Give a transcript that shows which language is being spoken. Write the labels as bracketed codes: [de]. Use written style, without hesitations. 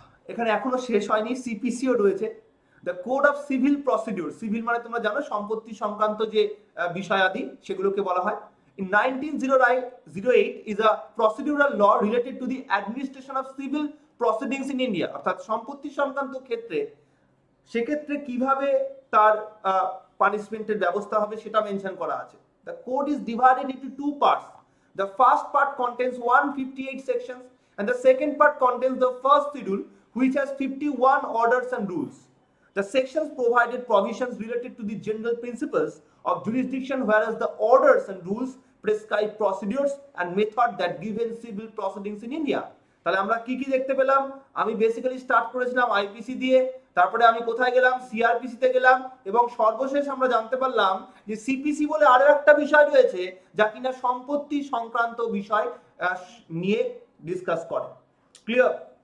[bn] এখানে এখনো শেষ হয়নি, সিপিসিও রয়েছে, the code of civil procedure. Civil মানে তোমরা জানো সম্পত্তি সংক্রান্ত যে বিষয়াদি সেগুলোকে বলা হয়। [en] in 1908 is a procedural law related to the administration of civil proceedings in India, [bn] অর্থাৎ সম্পত্তি সংক্রান্ত ক্ষেত্রে সেক্ষেত্রে কিভাবে তার পানিশমেন্টের ব্যবস্থা হবে সেটা মেনশন করা আছে। [en] The code is divided into two parts. The first part contains 158 sections and the second part contains the first schedule which has 51 orders and rules. The sections provided provisions related to the general principles of jurisdiction, whereas the orders and rules prescribe procedures and method that govern civil proceedings in India. [bn] তাহলে আমরা কি কি দেখতে পেলাম? আমি basically start করেছিলাম IPC দিয়ে, তারপরে আমি কোথায় গেলাম? সিআরপিসি তে গেলাম, এবং সর্বশেষ আমরা জানতে পারলাম যে সিপিসি বলে আরো একটা বিষয় রয়েছে যা কিনা সম্পত্তি সংক্রান্ত বিষয় নিয়ে ডিসকাস করে। ক্লিয়ার?